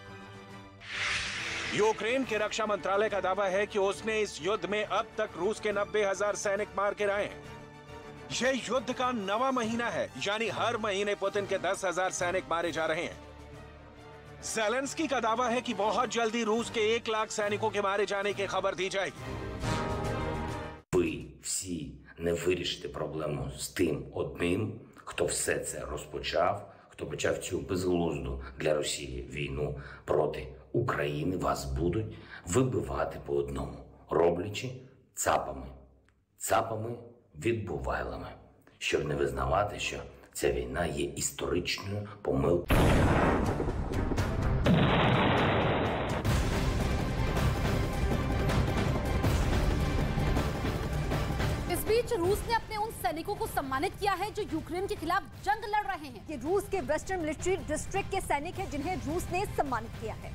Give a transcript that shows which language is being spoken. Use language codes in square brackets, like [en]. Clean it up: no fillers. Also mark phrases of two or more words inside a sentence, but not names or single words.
[hi] यूक्रेन के रक्षा मंत्रालय का दावा है कि उसने इस युद्ध में अब तक रूस के 90,000 सैनिक मार गिराए हैं। यह युद्ध का 9वां महीना है, यानी हर महीने पुतिन के 10,000 सैनिक मारे जा रहे हैं। ज़ेलेंस्की का दावा है कि बहुत जल्दी रूस के 1 लाख सैनिकों के मारे जाने की खबर दी जाएगी। [uk] Ви всі не вирішите проблему з тим одним, хто все це розпочав, хто почав цю безглузду для Росії війну проти України, вас будуть вибивати по одному, роблячи цапами відбувайлами, щоб не визнавати, що ця війна є історичною помилкою. [hi] इस बीच रूस ने अपने उन सैनिकों को सम्मानित किया है जो यूक्रेन के खिलाफ जंग लड़ रहे हैं। ये रूस के वेस्टर्न मिलिट्री डिस्ट्रिक्ट के सैनिक हैं जिन्हें रूस ने सम्मानित किया है।